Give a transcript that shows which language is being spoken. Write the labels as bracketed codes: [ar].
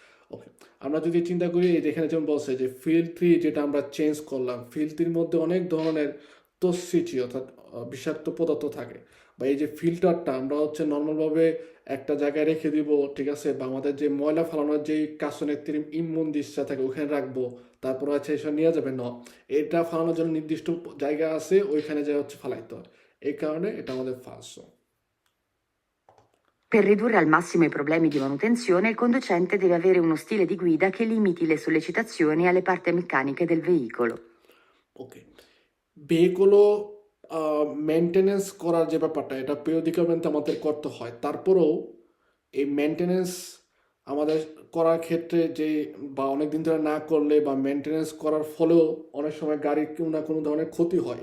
[bn] ওকে, আমরা যদি চিন্তা করি এই যেখানে যেমন বলছে যে ফিল্ট্রি যেটা আমরা চেঞ্জ করলাম, ফিল্ট্রির মধ্যে অনেক ধরনের টক্সিটি অর্থাৎ বিষাক্ত পদার্থ থাকে, বা এই যে ফিল্টারটা আমরা হচ্ছে নর্মালভাবে একটা জায়গায় রেখে দিব, ঠিক আছে, বা আমাদের যে ময়লা ফালানোর যে কাসনের ইমন্দিসা থাকে ওখানে রাখবো, তারপর হচ্ছে এসব নিয়ে যাবে না, এটা ফালানোর জন্য নির্দিষ্ট জায়গা আছে, ওইখানে যা হচ্ছে ফালাইতে হয়। এই কারণে এটা আমাদের ফালসো। [it] Per ridurre al massimo i problemi di manutenzione, il conducente deve avere uno stile di guida che limiti le sollecitazioni alle parti meccaniche del veicolo. [bn] Okay, ভেহিকলও maintenance করার যে ব্যাপারটা এটা পিরিয়ডিক্যালmente আমাদের করতে হয়। তারপরেও এই মেনটেনেন্স আমাদের করার ক্ষেত্রে যে বা অনেক দিন ধরে না করলে বা মেনটেনেন্স করার ফলেও অনেক সময় গাড়ির কোনো না কোনো ধরনের ক্ষতি হয়।